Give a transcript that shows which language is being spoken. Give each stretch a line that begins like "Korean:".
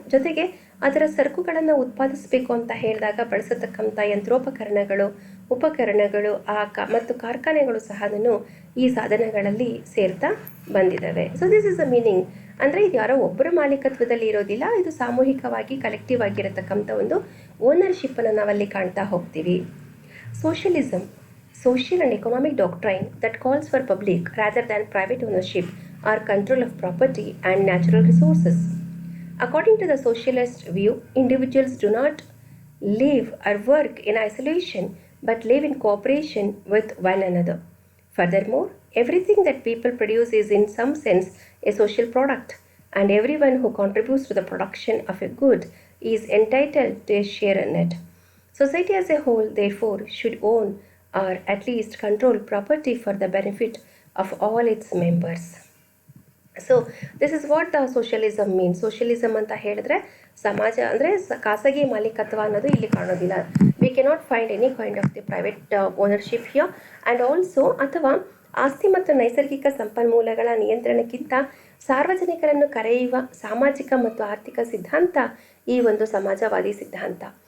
Kannada: ಜೊತೆಗೆ ಅದರ ಸರಕುಗಳನ್ನು ಉತ್ಪಾದಿಸಬೇಕು ಅಂತ ಹೇಳಿದಾಗ ಬಳಸತಕ್ಕಂಥ ಯಂತ್ರೋಪಕರಣಗಳು, ಉಪಕರಣಗಳು ಮತ್ತು ಕಾರ್ಖಾನೆಗಳು ಸಹ ಈ ಸಾಧನಗಳಲ್ಲಿ ಸೇರ್ತಾ ಬಂದಿದ್ದಾವೆ.
English: So this is the meaning.
Kannada: ಅಂದರೆ ಇದು ಯಾರೋ ಒಬ್ಬರ ಮಾಲೀಕತ್ವದಲ್ಲಿ ಇರೋದಿಲ್ಲ, ಇದು ಸಾಮೂಹಿಕವಾಗಿ ಕಲೆಕ್ಟಿವ್ ಆಗಿರತಕ್ಕಂಥ ಒಂದು ಓನರ್ಶಿಪ್ಪನ್ನು ನಾವಲ್ಲಿ ಕಾಣ್ತಾ ಹೋಗ್ತೀವಿ.
English: Socialism, social and economic doctrine that calls for public rather than private ownership or control of property and natural resources. According to the socialist view, individuals do not live or work in isolation but live in cooperation with one another. Furthermore, everything that people produce is in some sense a social product, and everyone who contributes to the production of a good is entitled to a share in it. Society as a whole, therefore, should own or at least control property for the benefit of all its members. So this is what the socialism means.
Kannada: Socialism ಅಂತ ಹೇಳಿದ್ರೆ ಸಮಾಜ ಅಂದರೆ ಖಾಸಗಿ ಮಾಲೀಕತ್ವ ಅನ್ನೋದು ಇಲ್ಲಿ ಕಾಣೋದಿಲ್ಲ.
English: We cannot find any kind of the private ownership here. And also
Kannada: ಅಥವಾ ಆಸ್ತಿ ಮತ್ತು ನೈಸರ್ಗಿಕ ಸಂಪನ್ಮೂಲಗಳ ನಿಯಂತ್ರಣಕ್ಕಿಂತ ಸಾರ್ವಜನಿಕರನ್ನು ಕರೆಯುವ ಸಾಮಾಜಿಕ ಮತ್ತು ಆರ್ಥಿಕ ಸಿದ್ಧಾಂತ ಈ ಒಂದು ಸಮಾಜವಾದಿ ಸಿದ್ಧಾಂತ.